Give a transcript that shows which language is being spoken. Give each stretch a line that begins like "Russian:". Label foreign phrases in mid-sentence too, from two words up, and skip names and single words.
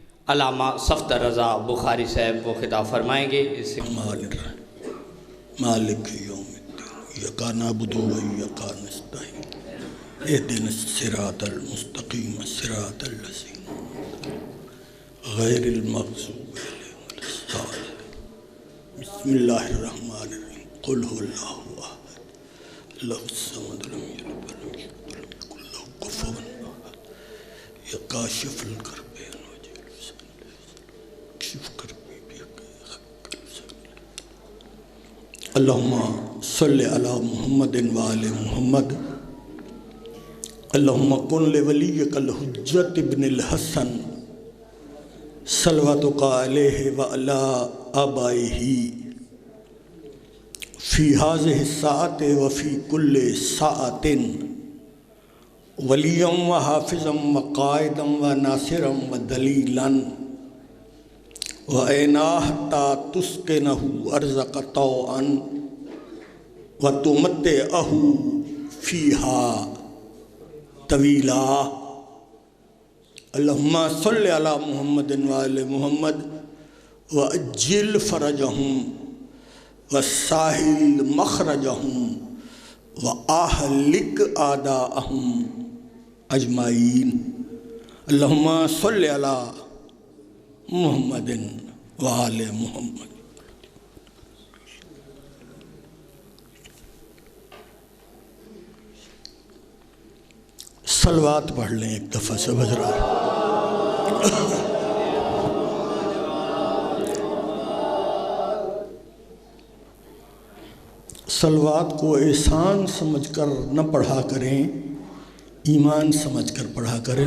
Urdu: علامہ صفدر رضا بخاری صاحب وہ خطاب فرمائیں گے. इससे
Arabic: مالك إياك نعبد وإياك نستعين اهدنا الصراط المستقيم صراط الذين غير المغضوب عليهم ولا الضالين. بسم الله الرحمن الرحيم. قل هو الله أحد الله الصمد لم يلد ولم يولد ولم يكن له كفوا أحد. يا كاشف الكرب اللهم صل على محمد وآل محمد. اللهم كن لوليك الحجة ابن الحسن صلواتك عليه وعلى آبائه في هذه الساعة وفي كل ساعة وليا وحافظا وقائدا وناصرا ودليلا وعينا حتى تسكنه أرضك طوعا وتمتعه فيها طويلا. اللهم صل على محمد وآل محمد وعجل فرجهم وسهل مخرجهم وأهلك أعداءهم أجمعين. اللهم صل على محمد وآل محمد.
Urdu: صلوات پڑھ لیں ایک دفعہ سب حضرات. صلوات کو احسان سمجھ کر نہ پڑھا کریں، ایمان سمجھ کر پڑھا کریں.